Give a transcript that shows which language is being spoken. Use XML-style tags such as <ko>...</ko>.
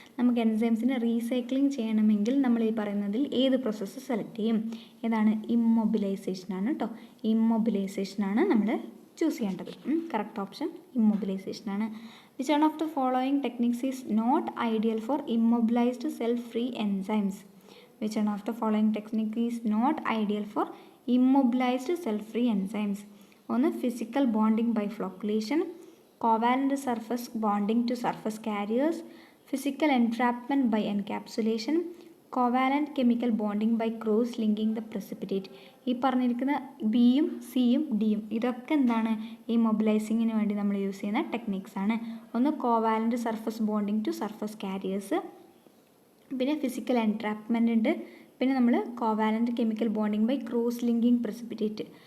<ml>നമുക്ക് എൻസൈംസിനെ റീസൈക്ലിംഗ് ചെയ്യണമെങ്കിൽ നമ്മൾ ഈ പറയുന്നതിൽ ഏത് പ്രോസസ്സ് സെലക്ട് ചെയ്യും? ഏതാണ്? ഇമ്മൊബിലൈസേഷനാണ് കേട്ടോ. ഇമ്മൊബിലൈസേഷനാണ് നമ്മൾ ചൂസ് ചെയ്യേണ്ടത്. Correct option ഇമ്മൊബിലൈസേഷനാണ്.</ml> <en>Which one of the following techniques is not ideal for immobilized cell free enzymes? Which one of the following technique is not ideal for immobilized cell-free enzymes? ഒന്ന്, physical bonding by flocculation, covalent surface bonding to surface carriers, physical entrapment by encapsulation, covalent chemical bonding by cross-linking the precipitate.</en> <ml>ഈ പറഞ്ഞിരിക്കുന്ന ബിയും സിയും ഡിയും ഇതൊക്കെ എന്താണ്? ഇമ്മൊബിലൈസിങ്ങിന് വേണ്ടി നമ്മൾ യൂസ് ചെയ്യുന്ന ടെക്നിക്സ് ആണ്. ഒന്ന്</ml> <en>covalent surface bonding to surface carriers,</en> <ml>പിന്നെ ഫിസിക്കൽ എൻട്രാപ്മെൻ്റ് ഉണ്ട്, പിന്നെ നമ്മൾ</ml> <en>Covalent chemical bonding by cross linking precipitate.</en>